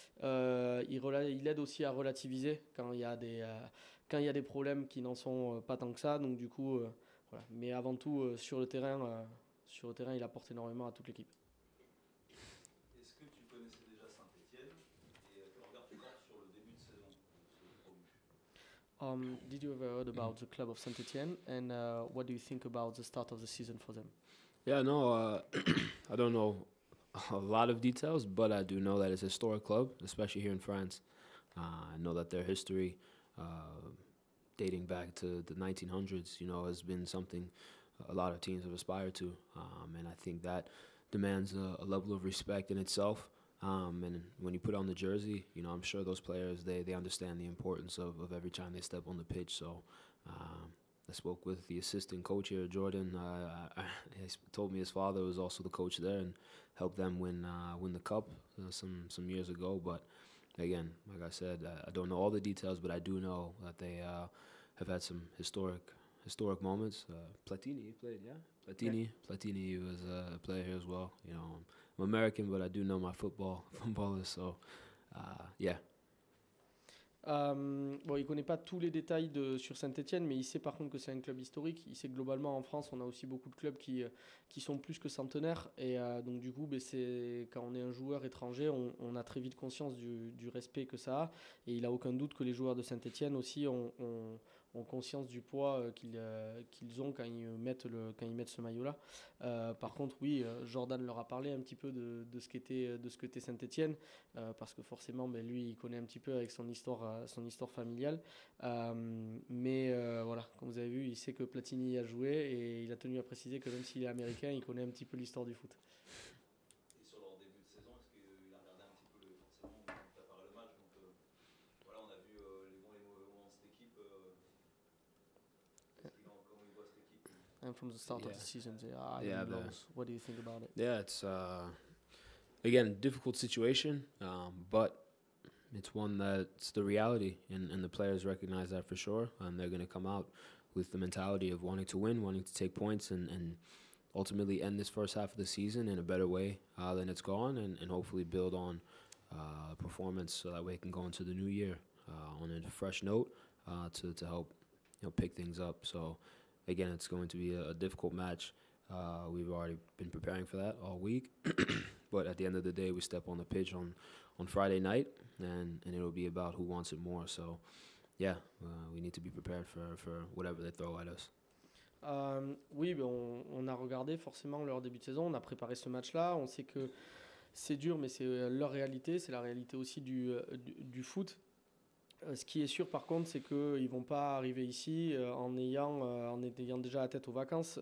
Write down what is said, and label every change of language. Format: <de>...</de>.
<fr>Il aide aussi à relativiser quand il y a des problèmes qui n'en sont pas tant que ça. Donc du coup, voilà. Mais avant tout, sur le terrain, il apporte énormément à toute l'équipe. Est-ce que tu connaissais déjà Saint-Étienne et quel regard tu portes sur le début de saison de ce promu?</fr> <en>Did you ever heard about the club of Saint-Étienne and what do you think about the start of the season for them? Yeah, no, I don't know a lot of details, but I do know that it's a historic club, especially here in France. I know that their history, dating back to the 1900s, has been something a lot of teams have aspired to, and I think that demands a level of respect in itself. And when you put on the jersey, I'm sure those players they understand the importance of every time they step on the pitch. So I spoke with the assistant coach here, Jordan. He told me his father was also the coach there and helped them win the cup some years ago. But again, like I said, I don't know all the details, but I do know that they have had some historic moments. Platini played, yeah. Platini was a player here as well. I'm American, but I do know my footballers. So yeah.</en> <fr>Bon, il connaît pas tous les détails sur Saint-Étienne, mais il sait par contre que c'est un club historique. Il sait que globalement en France, on a aussi beaucoup de clubs qui sont plus que centenaires. Et donc du coup, quand on est un joueur étranger, on a très vite conscience du respect que ça a. Et il a aucun doute que les joueurs de Saint-Étienne aussi ont conscience du poids qu'ils ont quand ils mettent ce maillot-là. Par contre, oui, Jordan leur a parlé un petit peu de ce qu'était Saint-Étienne, parce que forcément, lui, il connaît un petit peu avec son histoire familiale. Mais voilà, comme vous avez vu, il sait que Platini a joué et il a tenu à préciser que même s'il est américain, il connaît un petit peu l'histoire du foot. Et sur leur début de saison, est-ce qu'il a regardé un petit peu forcément quand tu as parlé le match? Donc voilà, on a vu les bons et les mauvais moments de cette équipe. Comment il voit cette équipe?</fr> <en>And from the start of the season, they are lows. What do you think about it? Yeah, it's again difficult situation, but it's one that's the reality, and the players recognize that for sure, and they're going to come out with the mentality of wanting to win, wanting to take points, and ultimately end this first half of the season in a better way than it's gone, and hopefully build on performance so that way it can go into the new year on a fresh note to help pick things up. So again, it's going to be a difficult match. We've already been preparing for that all week, but at the end of the day, we step on the pitch on Friday night, and it'll be about who wants it more. So yeah, we need to be prepared for whatever they throw at us.</en> <fr>Oui, on a regardé forcément leur début de saison, on a préparé ce match-là, on sait que c'est dur, mais c'est leur réalité, c'est la réalité aussi du foot. Ce qui est sûr par contre, c'est qu'ils ne vont pas arriver ici en ayant déjà la tête aux vacances.</fr>